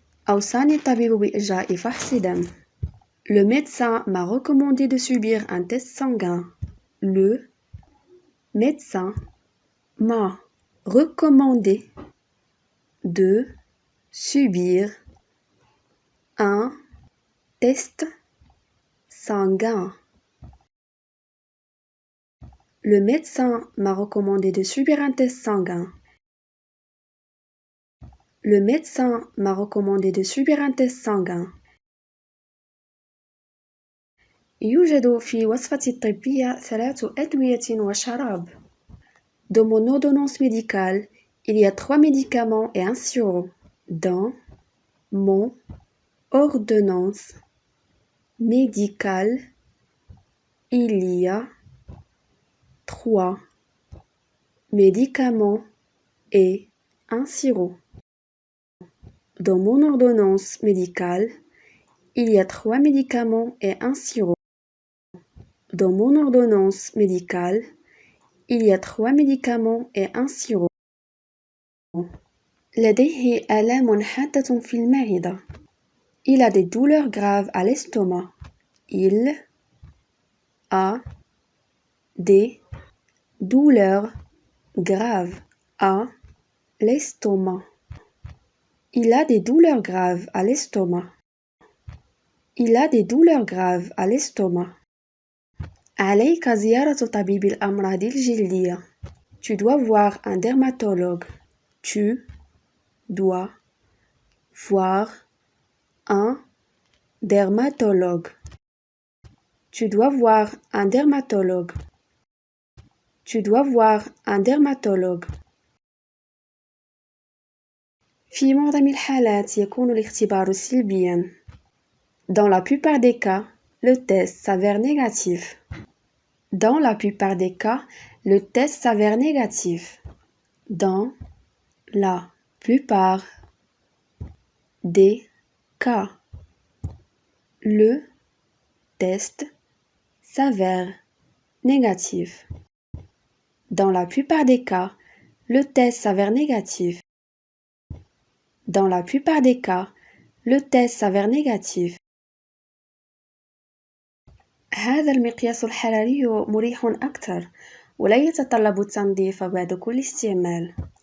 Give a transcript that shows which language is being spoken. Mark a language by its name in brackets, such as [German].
[Arabic] أوصاني الطبيب بإجراء فحص دم. [French] Le médecin m'a recommandé de subir un test sanguin. Le médecin m'a recommandé de subir un test sanguin. Le médecin m'a recommandé de subir un test sanguin. Le médecin m'a recommandé de subir un test sanguin. [Arabic] يوجد في وصفتي الطبية 3 أدوية وشراب. [French] Dans mon ordonnance médicale, il y a 3 médicaments et un sirop. Dans mon ordonnance médicale, il y a 3 médicaments et un sirop. Dans mon ordonnance médicale, il y a 3 médicaments et un sirop. Dans mon ordonnance médicale, il y a 3 médicaments et un sirop. [Arabic] لديه آلام حادة في المعدة. [French] Il a des douleurs graves à l'estomac. Il a des douleurs graves à l'estomac. Il a des douleurs graves à l'estomac. Il a des douleurs graves à l'estomac. [Arabic] عليك زيارة طبيب الأمراض الجلدية. [French] Tu dois voir un dermatologue. Tu dois voir un dermatologue. Tu dois voir un dermatologue. Tu dois voir un dermatologue. [Arabic] في معظم الحالات يكون الاختبار سلبياً. [French] Dans la plupart des cas, le test s'avère négatif. Dans la plupart des cas, le test s'avère négatif. Dans la plupart des cas, le test s'avère négatif. Dans la plupart des cas, le test s'avère négatif. Dans la plupart des cas, le test s'avère négatif. [Arabic] هذا المقياس الحراري مريح أكثر ولا يتطلب التنظيف بعد كل استعمال.